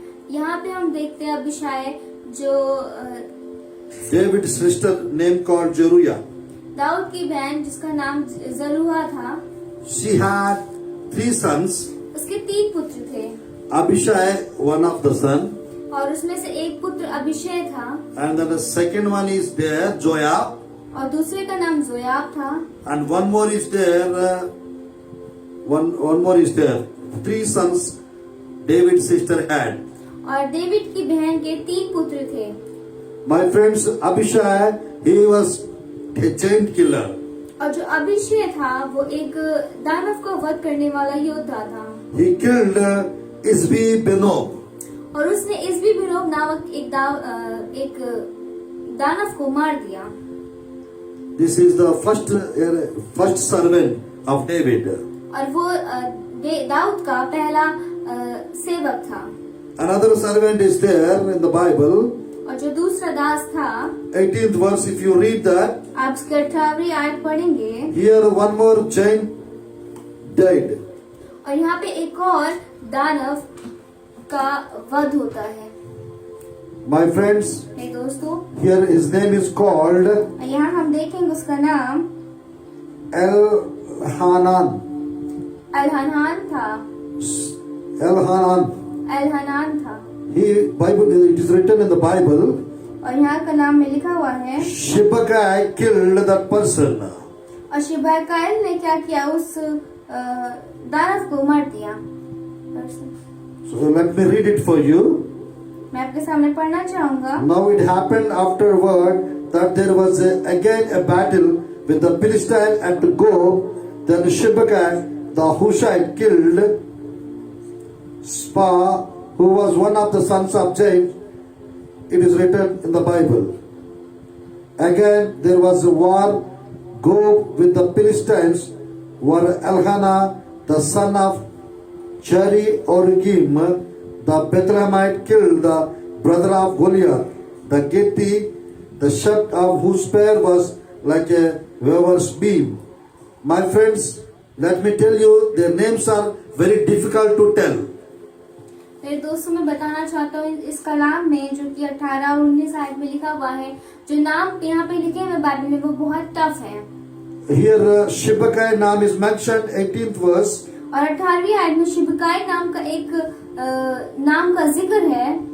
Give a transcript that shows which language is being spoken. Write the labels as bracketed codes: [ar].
[hi] यहाँ पे हम देखते हैं अभिशाय जो [en] David's sister name called Zeruiah. [hi] Dawood की बहन जिसका नाम जरूआ था, [en] She had 3 sons. [hi] उसके 3 पुत्र थे [en] Abishai, one of the son, [hi] और उसमें से एक पुत्र अभिषेक था [en] and then the second one is there, Joab, [hi] और दूसरे का नाम जोयाब था [en] and one more is there. One more is there. 3 sons David's sister had. [hi] और डेविड की बहन के 3 पुत्र थे। [en] My friends, Abishai, he was a giant killer. [hi] और जो अभिषेक था वो एक दानव को वध करने वाला योद्धा था। [en] He killed Isbi Benob. [hi] और उसने इस्बी बिनोब नामक एक दानव को मार दिया। [en] This is the first servant of David. [hi] और वो दाऊद का पहला सेवक था। [en] Another servant is there in the Bible. [hi] और जो दूसरा दास था, [en] 18th verse, if you read that, [hi] आप इसकी 18वीं आयत पढ़ेंगे। [en] here one more giant died. [hi] और यहाँ पे एक और दानव का वध होता है। [en] My friends, [hi] मेरे दोस्तों, [en] here his name is called [hi] यहाँ हम देखेंगे उसका नाम [en] Elhanan. [hi] अलहनान था। [en] Elhanan. [hi] अलहनान था। [en] Bible, it is written in the Bible, [hi] और यहाँ का नाम में लिखा हुआ है, [en] Shibbakai killed that person. [hi] और शिबाकायल ने क्या किया, उस दानव को मार दिया। [en] So let me read it for you. [hi] मैं आपके सामने पढ़ना चाहूंगा। [en] Now it happened afterward that there was again a battle with the Philistine at Gob. Then Shibbakai the Hushite killed Spa, who was one of the sons of James. It is written in the Bible. Again there was a war, Gob with the Philistines, where Elkanah the son of Cheri Orgim the Bethlehemite killed the brother of Goliath, the Gitti, the shaft of whose spear was like a weaver's beam. My friends, let me tell you, their names are very difficult to tell. [hi] मेरे दोस्तों, मैं बताना चाहता हूँ इस कलाम में जो कि 18 और 19 आयत में लिखा हुआ है, जो नाम यहाँ पे लिखे हैं बाइबल में, वो बहुत टफ है। [en] Here Shibbakai name is mentioned, 18th verse. [hi] और 18वीं आयत में शिबकाई नाम का एक नाम का जिक्र है।